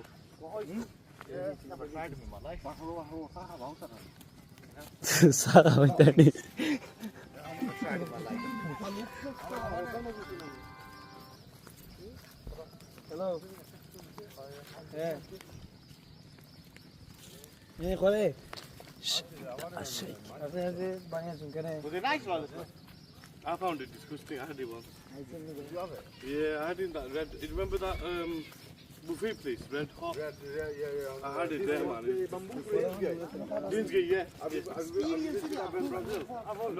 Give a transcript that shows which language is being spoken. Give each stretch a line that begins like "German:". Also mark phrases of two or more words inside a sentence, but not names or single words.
English: Yeah, never tried them in my life. Sara Danny. Never tried in my life. Hello. Yeah.
Hindi: ये खोले ऐसे बढ़िया सुन के
English: Was it nice one? I found it disgusting. I had it once. You have it? Yeah, I had it in that red. You remember that buffet place, Red Hot? Yeah. I had it there, man. Dinsgate, yeah. Have you visited that in Brazil? No.